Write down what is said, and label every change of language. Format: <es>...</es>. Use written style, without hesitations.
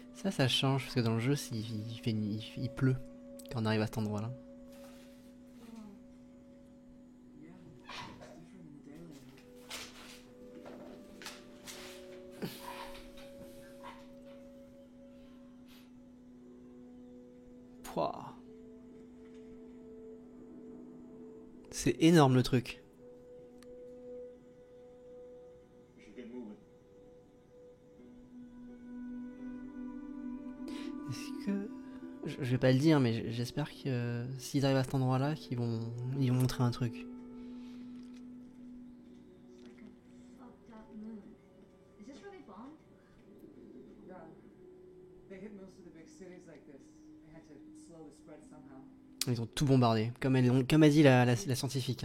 <fr>Ça change parce que dans le jeu, il pleut quand on arrive à cet endroit-là.</fr> <en>Yeah, it's different in the daylight. Pouah.</en> <fr>C'est énorme le truc.</fr> <en>We should get moving.</en> <fr>Est-ce que... Je vais pas le dire, mais j'espère que s'ils arrivent à cet endroit-là, ils vont montrer un truc.</fr> <en>It's like a fucked up moon. Is this where they bombed? Yeah. They hit most of the big cities like this. They had to slow the spread somehow.</en> <fr>Ils ont tout bombardé, comme a dit la scientifique.</fr>